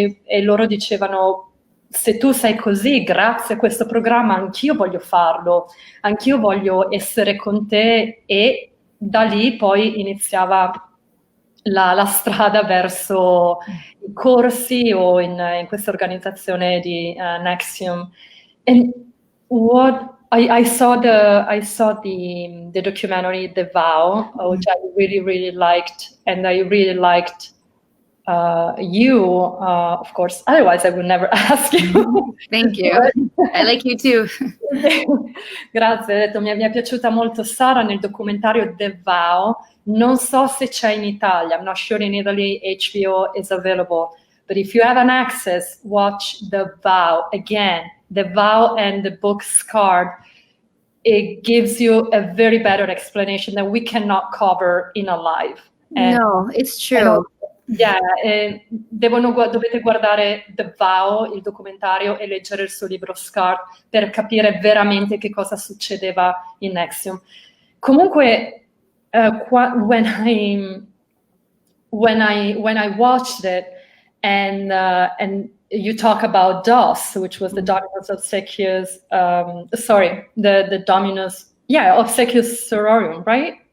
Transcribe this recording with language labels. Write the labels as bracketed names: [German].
[Italian] e loro dicevano, se tu sei così, grazie a questo programma anch'io voglio farlo, anch'io voglio essere con te, e da lì poi iniziava la strada verso i corsi o in questa organizzazione di Nexium. [English] And what I saw the documentary The Vow, which I really, really liked, and I really liked you, of course. Otherwise, I would never ask you. Thank you. I like you too. [Italian] Grazie, ho detto, mi è piaciuta molto Sara nel documentario The Vow. Non so se c'è in Italia. [English] I'm not sure in Italy HBO is available. But if you have an access, watch The Vow again. The Vow and the book Scarred. It gives you a very better explanation that we cannot cover in a live. No, it's true. [Italian] Dovete guardare The Vow, il documentario, e leggere il suo libro Scarred per capire veramente che cosa succedeva in Nexium. Comunque, [English] when I watched it, and you talk about DOS, which was the Dominus Obsequious, the Dominus, Obsequious Sororium, right?